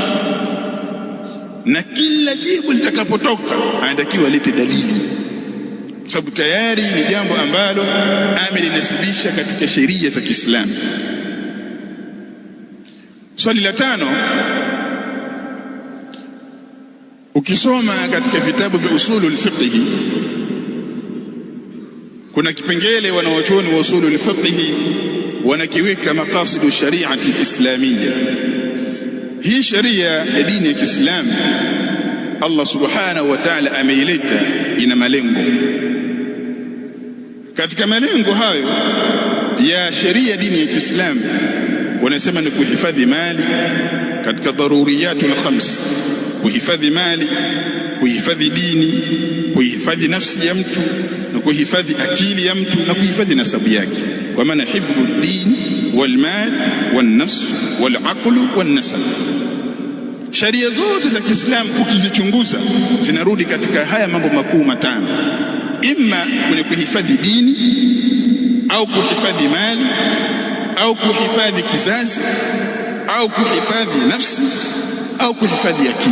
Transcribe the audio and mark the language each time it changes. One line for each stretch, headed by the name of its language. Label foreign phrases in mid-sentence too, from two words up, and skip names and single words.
Swahili: Na kila jibu litakapotoka anatakiwa lete dalili, sababu tayari ni jambo ambalo amelinasibisha katika sheria za Kiislamu. Swali la tano, ukisoma katika vitabu vya
Arabic: أصول الفقه,
Swahili: kuna kipengele wanawachuoni wa
Arabic: أصول الفقه
Swahili: wanakiweka
Arabic: مقاصد الشريعة الإسلامية.
Swahili: Hii sharia ya dini ya Kiislamu Allah
Arabic: سبحانه وتعالى
Swahili: ameileta, ina malengo. Katika malengo hayo ya sheria dini ya Kiislamu wanasema ni kuhifadhi mali katika
Arabic: الضروريات الخمس,
Swahili: kuhifadhi mali, kuhifadhi dini, kuhifadhi nafsi ya mtu na kuhifadhi akili ya mtu na kuhifadhi nasabu yake, kwa maana
Arabic: حفظ دين والمال والنفس والعقل والنسب.
Swahili: Sharia zote za Kiislamu ukizichunguza zinarudi katika haya mambo makuu matano: imma kwenye kuhifadhi dini au kuhifadhi mali au kuhifadhi kizazi au kuhifadhi nafsi au kuhifadhi akili.